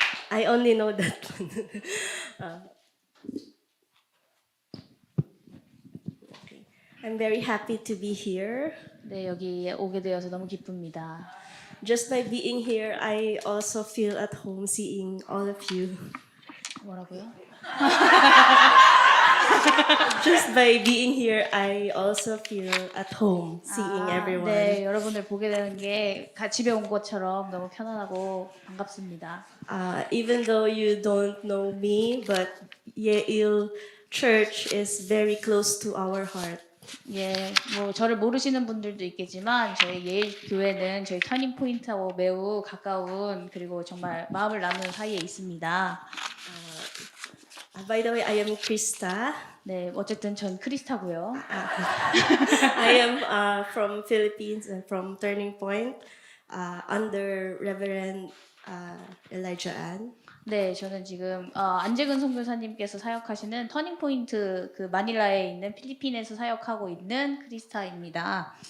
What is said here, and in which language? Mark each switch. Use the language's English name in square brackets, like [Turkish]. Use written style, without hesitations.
[English] I only know that one. Okay. I'm very happy to be here. [Korean] 네, 여기 오게 되어서 너무 기쁩니다. [English] Just by being here, I also feel at home seeing all of you. [Korean] 뭐라고요? [English] Just by being here, I also feel at home seeing everyone. [Korean] 네, 여러분들 보게 되는 게 집에 온 것처럼 너무 편안하고 반갑습니다. [English] Even though you don't know me, but Yeil Church is very close to our heart. [Korean] 예, 뭐 저를 모르시는 분들도 있겠지만 저희 예일 교회는 저희 터닝 포인트하고 매우 가까운 그리고 정말 마음을 나누는 사이에 있습니다. [English] By the way, I am Krista. [Korean] 네, 어쨌든 전 크리스타고요. [English] I am from Philippines and from Turning Point under Reverend Elijah Ann. [Korean] 네, 저는 지금 안재근 선교사님께서 사역하시는 터닝 포인트 그 마닐라에 있는 필리핀에서 사역하고 있는 크리스타입니다.